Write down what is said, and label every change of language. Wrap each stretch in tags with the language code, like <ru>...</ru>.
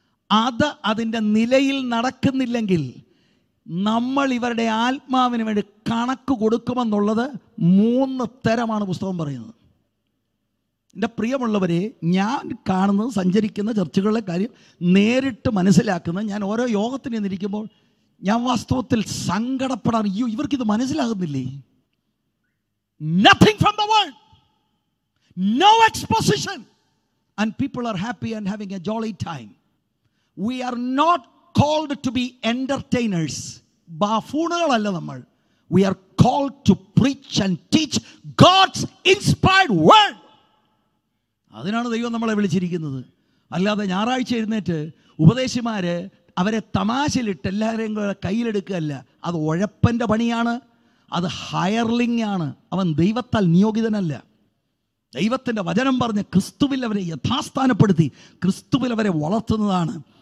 <ml>അത് അതിൻ്റെ നിലയിൽ നടക്കുന്നില്ലെങ്കിൽ നമ്മൾ ഇവരുടെ ആത്മാവിന് വേണ്ടി കണക്ക് കൊടുക്കുമെന്നുള്ളത് 3 തരമാണ് പുസ്തകം പറയുന്നത്. എൻ്റെ പ്രിയമുള്ളവരെ, ഞാൻ കാണുന്നത്, സഞ്ചരിക്കുന്ന ചർച്ചകളിലെ കാര്യം നേരിട്ട് മനസ്സിലാക്കുന്നത്, ഞാൻ ഓരോ യോഗത്തിന് നിന്നിരിക്കുമ്പോൾ ഞാൻ വാസ്തവത്തിൽ സങ്കടപ്പെടാൻ, അയ്യോ ഇവർക്കിത് മനസ്സിലാകുന്നില്ലേ?</ml> <en>Nothing from the world, no exposition, and people are happy and having a jolly time. We are not called to be entertainers.</en> <ml>ബാഫൂണുകളല്ല നമ്മൾ.</ml> <en>We are called to preach and teach God's inspired word.</en> <ml>അതിനാണ് ദൈവം നമ്മളെ വിളിച്ചിരിക്കുന്നത്. അല്ലാതെ ഞായറാഴ്ച എഴുന്നേറ്റ് ഉപദേശിമാര് അവരെ തമാശയിലിട്ട് എല്ലാവരെയും കയ്യിലെടുക്കുകയല്ല. അത് ഉഴപ്പൻ്റെ പണിയാണ്, അത് ഹയർലിംഗ് ആണ്. അവൻ ദൈവത്താൽ നിയോഗിതനല്ല. ദൈവത്തിൻ്റെ വചനം പറഞ്ഞ് ക്രിസ്തുവിൽ അവരെ യഥാസ്ഥാനപ്പെടുത്തി ക്രിസ്തുവിൽ അവരെ വളർത്തുന്നതാണ്.</ml>